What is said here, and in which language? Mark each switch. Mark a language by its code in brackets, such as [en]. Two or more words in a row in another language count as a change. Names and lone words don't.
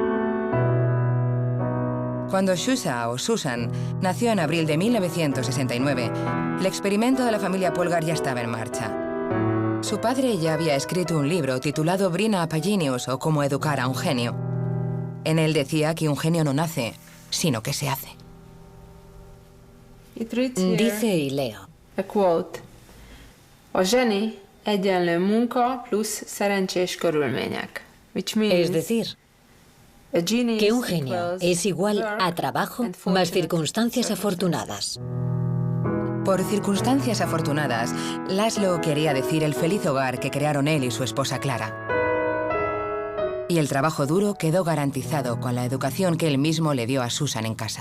[es] Cuando Shusha, o Susan, nació en abril de 1969, el experimento de la familia Polgar ya estaba en marcha. Su padre ya había escrito un libro titulado Brina a Genius, o Cómo educar a un genio. En él decía que un genio no nace, sino que se hace. Dice, y leo: [en] A quote. [hu] A zseni egyenlő munka plusz szerencsés körülmények. [es] Es decir, que un genio es igual a trabajo más circunstancias afortunadas. Por circunstancias afortunadas, Laszlo quería decir el feliz hogar que crearon él y su esposa Clara. Y el trabajo duro quedó garantizado con la educación que él mismo le dio a Susan en casa.